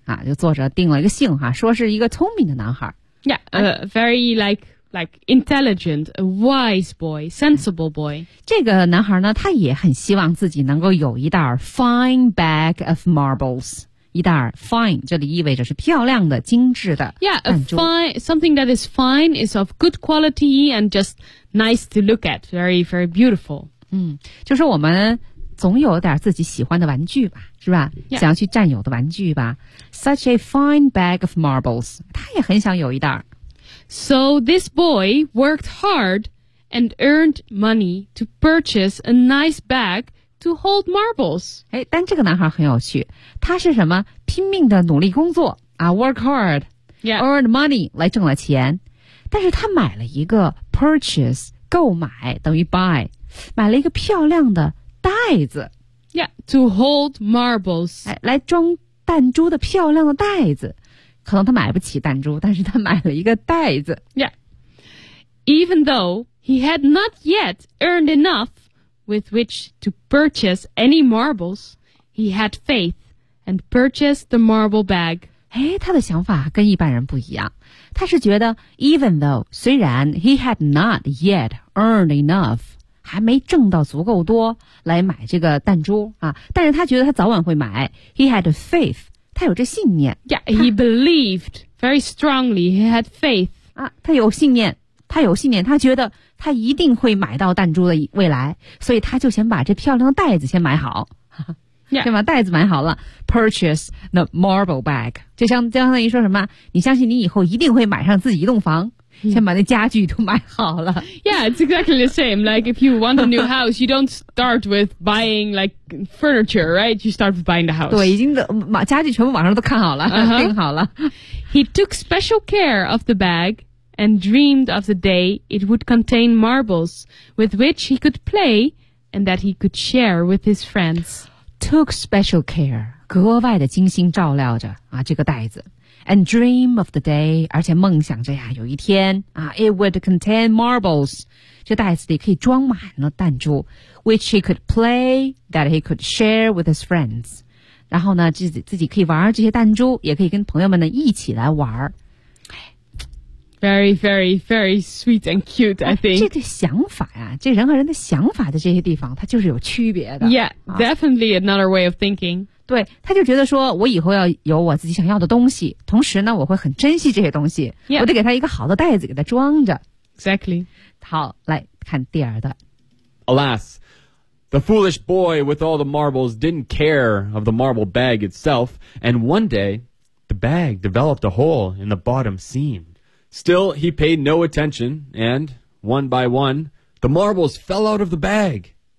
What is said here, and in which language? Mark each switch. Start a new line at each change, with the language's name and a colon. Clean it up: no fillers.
Chinese: 啊，就作者定了一个姓哈，说是一个聪明的男孩。
English: Yeah, very like intelligent, a wise boy, sensible boy.
Chinese: 这个男孩呢，他也很希望自己能够有一袋
English: fine bag of marbles.
Chinese: 一袋 fine, 这里意味着是漂亮的、精致的弹珠。
English: Yeah, a fine, something that is fine is of good quality and just nice to look at, very, very beautiful.
Chinese: 嗯，就是我们总有点自己喜欢的玩具吧，是吧、
English: yeah.
Chinese: 想要去占有的玩具吧。
English: Such a fine bag of marbles.
Chinese: 他也很想有一袋。
English: So this boy worked hard and earned money to purchase a nice bag to hold marbles.
Chinese: 哎，但这个男孩很有趣，他是什么拼命的努力工作啊
English: work hard、 yeah. earned money
Chinese: 来挣了钱，但是他买了一个 purchase 购买等于 buy 买了一个漂亮的袋子
English: Yeah, to hold marbles.
Chinese: 来装弹珠的漂亮的袋子。可能他买不起弹珠，但是他买了一个袋子。
English: Yeah. Even though he had not yet earned enough with which to purchase any marbles, he had faith and purchased the marble bag.
Chinese: 哎，他的想法跟一般人不一样。他是觉得
English: even though,
Chinese: 虽然
English: he had not yet earned enough,
Chinese: 还没挣到足够多来买这个弹珠啊，但是他觉得他早晚会买。
English: He had faith,
Chinese: 他有这信念。
English: Yeah, he believed very strongly. He had faith.
Chinese: 啊，他有信念，他有信念，他觉得他一定会买到弹珠的未来，所以他就先把这漂亮的袋子先买好，
English: yeah.
Chinese: 先把袋子买好了 ，
English: purchase the marble bag，
Chinese: 就像相当于说什么，你相信你以后一定会买上自己一栋房。先把那家具都买好了。
English: Yeah, it's exactly the same. Like if you want a new house, you don't start with buying like furniture, right? You start with buying the house.
Chinese: 对，已经把家具全部网上都看好了，订、好了。
English: He took special care of the bag and dreamed of the day it would contain marbles with which he could play and that he could share with his friends. Took special care,
Chinese: 格外的精心照料着啊这个袋子。
English: And dream of the day,
Chinese: 而且梦想着呀，有一天啊
English: ，it would contain marbles,
Chinese: 这袋子里可以装满了弹珠
English: ，which he could play, that he could share with his friends.
Chinese: 然后呢，自己可以玩这些弹珠，也可以跟朋友们呢一起来玩。
English: Very, very, very sweet and cute, I think.
Chinese: 这个想法呀，这人和人的想法的这些地方，它就是有区别的。
English: Yeah, definitely another way of thinking.
Chinese: 对，他就觉得说我以后要有我自己想要的东西，同时呢我会很珍惜这些东西、
English: yeah.
Chinese: 我得给他一个好的袋子给他装着。
English: Exactly.
Chinese: 好，来看第二段。
English: Alas, the foolish boy with all the marbles didn't care of the marble bag itself, and one day, the bag developed a hole in the bottom seam. Still, he paid no attention, and, one by one, the marbles fell out of the bag.